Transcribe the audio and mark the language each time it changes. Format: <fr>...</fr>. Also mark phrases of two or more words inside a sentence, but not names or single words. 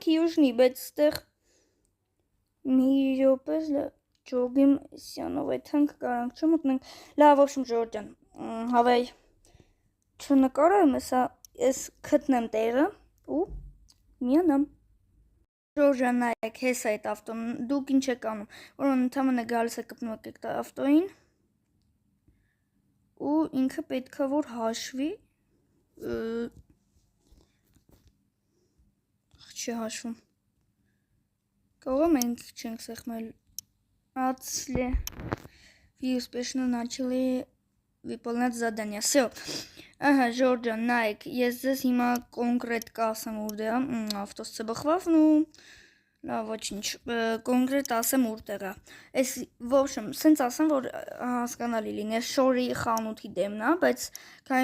<hy>յուժնի բայց ստեղ մի րոպե ջոգիմ սյանով եթանք կարանք չմտնենք լավ ոբշմ ժողովուրդ ջան հավայ չնկարեմ ես գտնեմ տեղը ու միանամ ժողովուրդ ջան նայեք հեսա այդ ավտոն դուք ինչ եք անում որ ընդամենը գալիս է կպնում եք այդ ավտոյին ու ինքը պետքա որ հաշվի չի հաշվում կարող մենք չենք սեղմել</hy> <ru>отсли вы успешно начали выполнять задание всё</ru> <hy>ահա ժողովուրդ ջան նայեք ես ձեզ հիմա կոնկրետ կասեմ ուր է ավտոստը բխվավ ու լավ ոչինչ կոնկրետ ասեմ որտեղ է այս ոբշեմ սենց ասեմ որ հասկանալի լինի շորի խանութի դեմն է բայց քանի</hy>